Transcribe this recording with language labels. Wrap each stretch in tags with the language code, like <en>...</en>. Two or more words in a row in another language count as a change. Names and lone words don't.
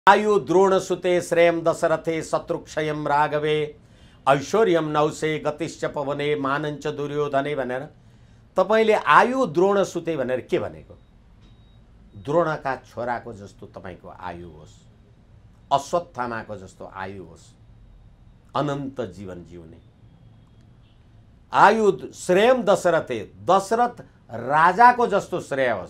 <sa>आयु द्रोणसुते श्रेयं दशरथे शत्रुक्षयं राघवे ऐश्वर्यं नौसे गतिश्च पवने मानञ्च दुर्योधने</sa> <ne>भनेर तपाईले</ne> <sa>आयु द्रोणसुते</sa> <ne>भनेर के भनेको? द्रोणका छोराको जस्तो तपाईको आयु होस्, अश्वत्थामाको जस्तो आयु होस्, अनन्त जीवन जिउने आयु।</ne> <sa>श्रेयं दशरथे,</sa> <ne>दशरथ राजाको जस्तो श्रेय होस्।</ne>